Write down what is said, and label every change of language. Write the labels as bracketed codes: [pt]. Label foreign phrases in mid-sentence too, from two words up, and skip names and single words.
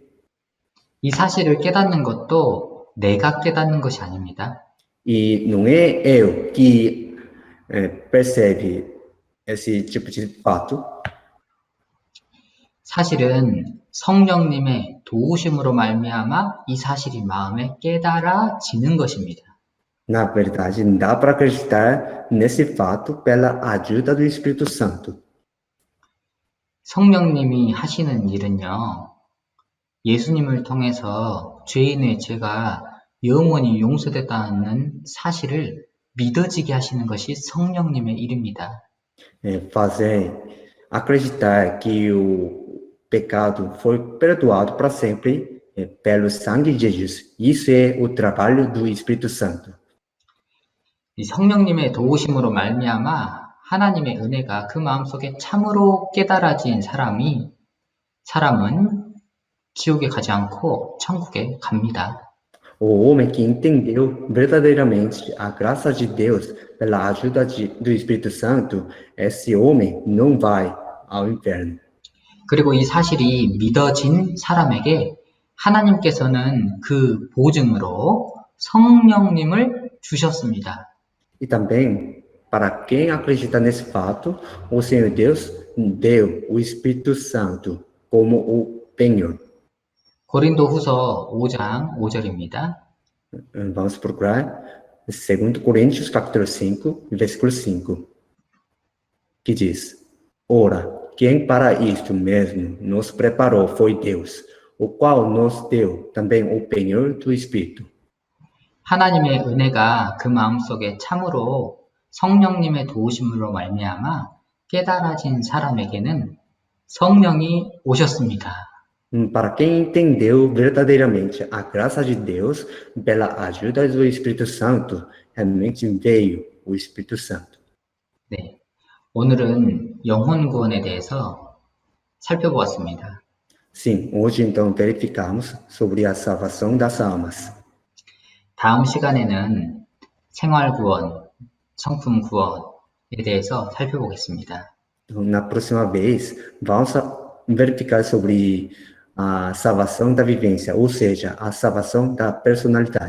[ko] 이 사실을 깨닫는 것도 내가 깨닫는 것이 아닙니다. [pt] E não é eu que percebe esse tipo de fato. [ko] 사실은 성령님의 도우심으로 말미암아 이 사실이 마음에 깨달아지는 것입니다. [pt] Na verdade, dá para acreditar nesse fato pela ajuda do Espírito Santo. [ko] 성령님이 하시는 일은요, 예수님을 통해서 죄인의 죄가 영원히 용서됐다는 사실을 믿어지게 하시는 것이 성령님의 일입니다. [pt] Fazer acreditar que o pecado foi perdoado para sempre pelo sangue de Jesus. Isso é o trabalho do Espírito Santo. [ko] 이 성령님의 도우심으로 말미암아 하나님의 은혜가 그 마음속에 참으로 깨달아진 사람은 지옥에 가지 않고 천국에 갑니다. [pt] O homem que entendeu verdadeiramente a graça de Deus pela ajuda do Espírito Santo, esse homem não vai ao inferno. [ko] 그리고 이 사실이 믿어진 사람에게 하나님께서는 그 보증으로 성령님을 주셨습니다. [pt] E também, para quem acredita nesse fato, o Senhor Deus deu o Espírito Santo como o penhor. [ko] 고린도 후서 5장 5절입니다. [pt] Vamos procurar 2 Coríntios capítulo 5, versículo 5, que diz: Ora, quem para isto mesmo nos preparou foi Deus, o qual nos deu também o penhor do Espírito. [ko] 하나님의 은혜가 그 마음속에 참으로 성령님의 도우심으로 말미암아 깨달아진 사람에게는 성령이 오셨습니다. [pt] Para quem entendeu verdadeiramente a graça de Deus, pela ajuda do Espírito Santo, realmente veio o Espírito Santo. [ko] 네, 오늘은 영혼 구원에 대해서 살펴보았습니다. [pt] Sim, hoje então verificamos sobre a salvação das almas. [ko] 다음 시간에는 생활 구원, 성품 구원에 대해서 살펴보겠습니다. [pt] Então, na próxima vez, vamos verificar sobre a salvação da vivência, ou seja, a salvação da personalidade.